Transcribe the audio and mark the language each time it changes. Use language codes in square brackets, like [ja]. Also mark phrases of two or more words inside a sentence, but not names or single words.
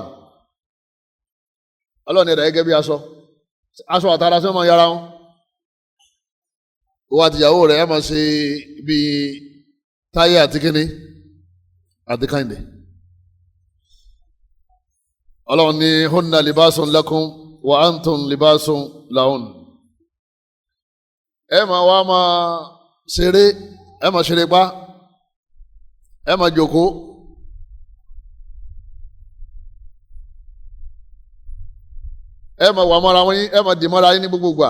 [yo] Ọlọ́run ẹ̀dá gẹ́gẹ́ bí aṣọ àtàrà sí ọmọ yàrá wọn. Òun àtìyàwó rẹ̀ ẹ máa ṣe bí Táyé àti kínní àti Kẹ́hìndé. Ọlọ́run ní [ar] هن لباس لكم وأنتم لباس لهن. [yo] Ẹ máa wá máa ṣeré, ẹ máa ṣeré pa, ẹ máa jókòó, ẹ máa wà mọ́ra wọn yín, ẹ máa dì mọ́ra yín ní gbogbo gbà.